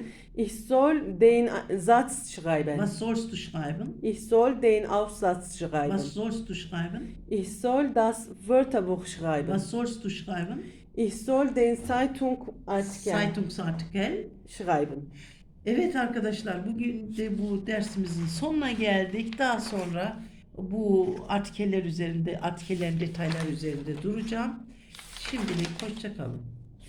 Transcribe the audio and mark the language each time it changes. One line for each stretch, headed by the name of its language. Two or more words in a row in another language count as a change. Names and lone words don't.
German: Ich soll den Satz schreiben. Was sollst du schreiben? Ich soll den Aufsatz schreiben. Was sollst du schreiben? Ich soll das Wörterbuch schreiben. Was sollst du schreiben? Ich soll den Zeitungsartikel Zeitungsartikel. schreiben.
Turkish: Evet arkadaşlar, bugün de bu dersimizin sonuna geldik. Daha sonra bu artikellerin detaylar üzerinde duracağım. Şimdilik hoşça kalın.